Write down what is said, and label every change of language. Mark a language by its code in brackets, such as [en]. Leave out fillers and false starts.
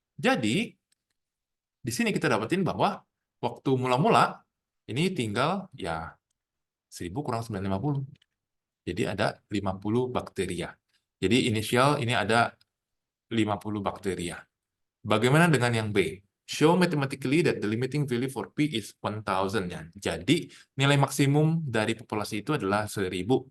[id] Jadi, di sini kita dapetin bahwa waktu mula-mula ini tinggal ya 1000 kurang 950. Jadi ada 50 bakteria. Jadi inisial ini ada 50 bakteria. Bagaimana dengan yang B? [en] Show mathematically that the limiting value for P is 1000 ya. [id] Jadi nilai maksimum dari populasi itu adalah 1000.